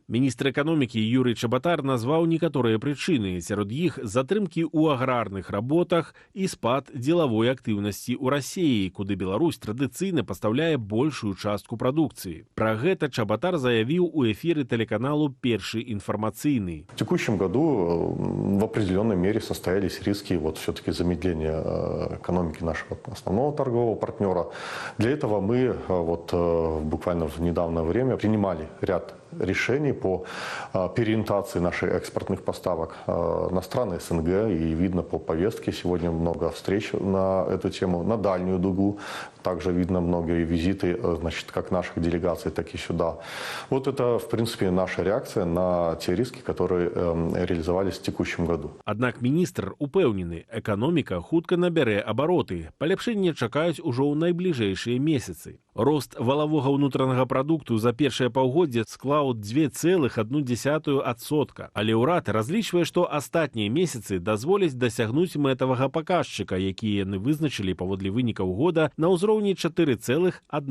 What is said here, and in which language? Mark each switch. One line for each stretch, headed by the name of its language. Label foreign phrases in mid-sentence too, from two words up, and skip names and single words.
Belarusian: Міністр эканомікі Юрый Чабатар назваў некаторыя прычыны. Сярод іх затрымкі ў аграрных работах і спад дзелавой актыўнасці ў Расіі, куды Беларусь традыцыйна пастаўляе большую частку прадукцыі. Пра гэта Чабатар заявіў у эфіры телеканалу «Першы информационный».
Russian: В текущем году в определенной мере состоялись риски все-таки замедления экономики нашего основного торгового партнера. Для этого мы буквально в недавнее время принимали ряд решений по переориентации наших экспортных поставок на страны СНГ. И видно по повестке, сегодня много встреч на эту тему, на дальнюю дугу. Также видно многие визиты, как наших делегаций, так и сюда. Вот это, в принципе, наша реакция на те риски, которые реализовались в текущем году.
Belarusian: Аднак міністр упэўнены, эканоміка хутка набярэ абароты. Паляпшэнне чакаюць ужо ў найбліжэйшыя месяцы. Рост валавога ўнутранага прадукту за першае паўгоддзе склаў 2,1%, але ўрад разлічвае, што астатнія месяцы дазволяць дасягнуць мэтавага паказчыка, які яны вызначылі паводле вынікаў года на ўзроўні 4,1%.